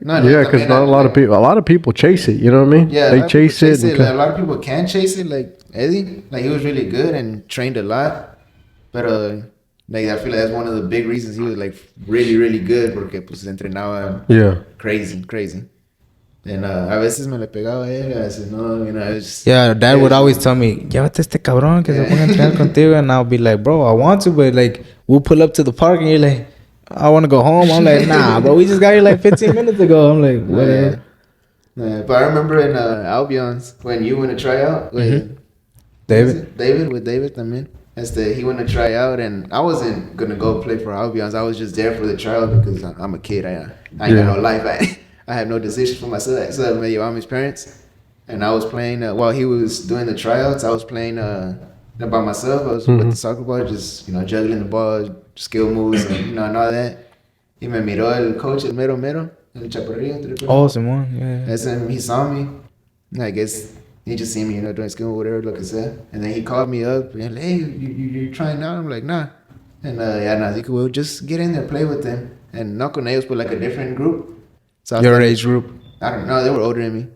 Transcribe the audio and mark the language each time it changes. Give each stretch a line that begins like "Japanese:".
English: because not a lot of people chase it. You know what I mean? Yeah, they chase it. Like, a lot of people can chase it. Like Eddie, like he was really good and trained a lot, but like I feel like that's one of the big reasons he was like really, really good
Spanish: porque pues entrenaba
English: crazy.
Spanish: And a veces me le pegaba a él, a veces no,
English: it's just, Yeah, Dad would always tell me,
Spanish: llévate este cabrón que se ponga a entrenar contigo,
English: and I'll be like, bro, I want to, but like we'll pull up to the park and you're like, I want to go home. I'm like, nah, bro, we just got here like 15 minutes ago. I'm like, whatever. Yeah, but I remember in Albion's when you went to try out with David
Spanish: también.
English: He went to try out, and I wasn't gonna go play for Albion's. I was just there for the trial because I'm a kid. I ain't got no life. I have no decision for myself. So
Spanish: me llevaban mis
English: parents, and I was playing while he was doing the tryouts. I was playing by myself. I was with the soccer ball, just juggling the ball, skill moves, and and all that.
Spanish: Y me miró el coach, el mero, el chaparrillo. ¿Te recuerdas?
English: Oh, Simon, yeah. That's him. He saw me. I guess he just seen me, doing skill, whatever, like I said. And then he called me up and like, hey, you trying out? I'm like, nah. And well, just get in there, play with them. And
Spanish: no con ellos,
English: but like a different group. So Your age group? I don't know. They were older than me.